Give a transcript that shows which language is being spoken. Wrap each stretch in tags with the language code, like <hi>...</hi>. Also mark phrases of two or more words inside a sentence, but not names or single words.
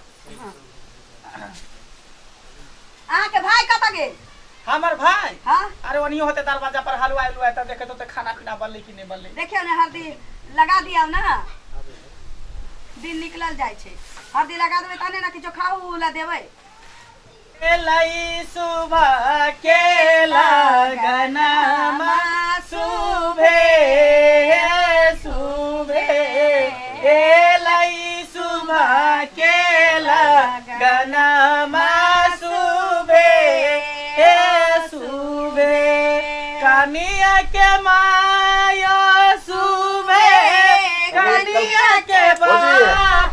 <mai>हां अहाँ के भाई कत गेल? हमर भाई हां अरे ओनियो होते दरवाजा पर हलवा आइलु त देखे तो खाना पीना बनले कि नहीं बनले। देखियो ने हल्दी लगा दिया ना दिन निकलल जाय छै। हल्दी लगा देबै तने ना किछो खाऊ ला देबै। एलाई सुबह के लगनमा सुबह सुबह एलाई सुबह के लगनमा सुबह सुबह कनिया के माया सुबह कनिया के बाप</mai>